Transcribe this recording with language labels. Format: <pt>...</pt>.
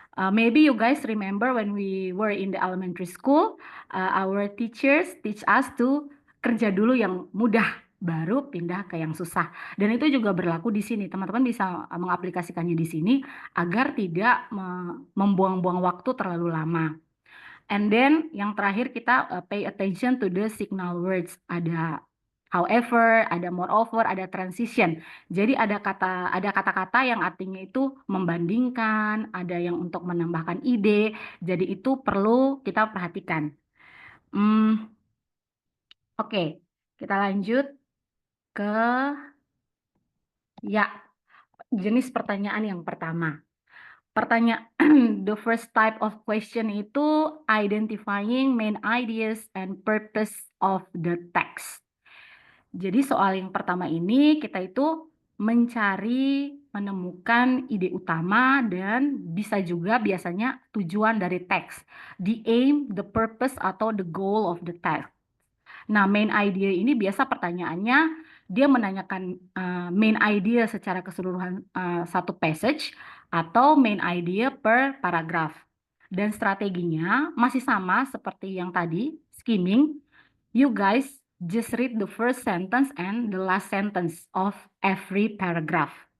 <en>Maybe you guys remember when we were in the elementary school, our teachers teach us to</en> <id>kerja dulu yang mudah, baru pindah ke yang susah. Dan itu juga berlaku di sini. Teman-teman bisa mengaplikasikannya di sini agar tidak membuang-buang waktu terlalu lama.</id> <en>And then</en> <id>yang terakhir kita</id> <en>pay attention to the signal words.</en> <id>Ada however, ada moreover, ada transition. Jadi ada kata-kata yang artinya itu membandingkan, ada yang untuk menambahkan ide. Jadi itu perlu kita perhatikan. Oke, kita lanjut ke ya jenis pertanyaan yang pertama.</id> <en>The first type of question itu identifying main ideas and purpose of the text.</en> <id>Jadi soal yang pertama ini kita itu menemukan ide utama dan bisa juga biasanya tujuan dari teks.</id> <en>The aim, the purpose atau the goal of the text.</en> <id>Nah, main idea ini biasa pertanyaannya dia menanyakan main idea secara keseluruhan satu passage atau main idea per paragraf. Dan strateginya masih sama seperti yang tadi, skimming.</id> <en>You guys just read the first sentence and the last sentence of every paragraph.</en>